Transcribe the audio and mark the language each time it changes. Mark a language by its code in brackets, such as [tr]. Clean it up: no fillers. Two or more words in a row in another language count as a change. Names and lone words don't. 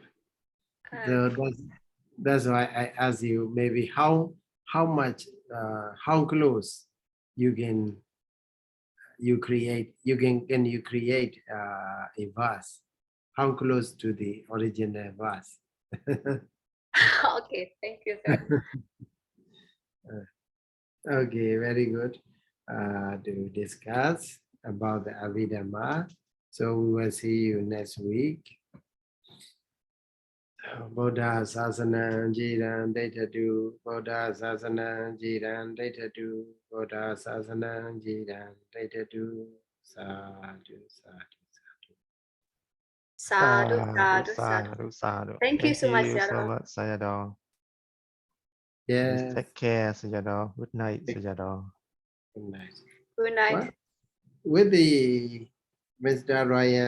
[en] So that's why I ask you maybe how much how close you can create a verse, how close to the original verse. Okay, thank you, sir. Okay, very good to discuss about the Abhidhamma. So we will see you next week. [pi] Buddha Sasana Jiran Datadu, Buddha Sasana Jiran Datadu, Buddha Sasana Jiran Datadu, Sadhu, Sadhu, Sadhu. Sadhu, sadhu, sadhu. [en] Thank you so much, Sayadaw. Sayadaw. Yes, Take care, Sayadaw. Good night, Sayadaw. good night. Good night. What? With the Mr. Ryan.